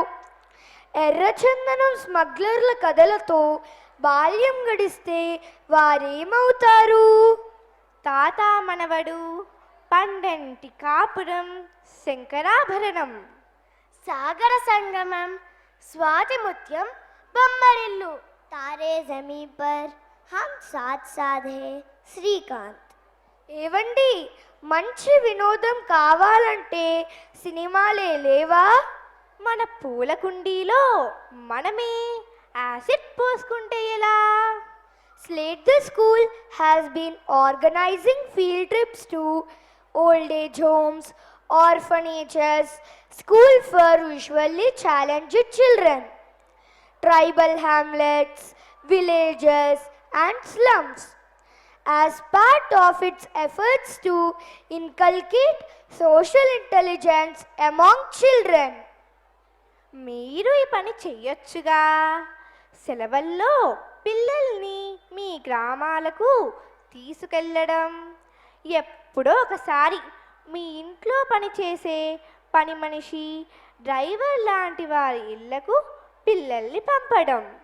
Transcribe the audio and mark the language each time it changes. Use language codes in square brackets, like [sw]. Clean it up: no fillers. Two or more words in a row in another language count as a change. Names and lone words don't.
[te] ఎర్రచందనం స్మగ్లర్ల కథలతో బాల్యం గడిస్తే వారేమవుతారు? తాత మనవడు, పండంటి కాపురం, శంకరాభరణం, సాగర సంగమం, స్వాతి ముత్యం, బొమ్మరిల్లు. తారే జమీ పర్ హమ్ సాత్ సాధే శ్రీకాంత్. ఏవండి, మంచి వినోదం కావాలంటే సినిమాలే లేవా? మన పూల కుండీలో మనమే యాసిడ్ పోసుకుంటే ఎలా? [en] Slate the school has been organizing field trips to old age homes, orphanages, school for visually challenged children, tribal hamlets, villages, and slums, as part of its efforts to inculcate social intelligence among children. [te] మీరు ఈ పని చెయ్యొచ్చుగా. సెలవుల్లో పిల్లల్ని మీ గ్రామాలకు తీసుకెళ్ళడం, ఎప్పుడో ఒకసారి మీ ఇంట్లో పనిచేసే పని మనిషి, డ్రైవర్ లాంటి వారి ఇళ్లకు పిల్లల్ని పంపడం.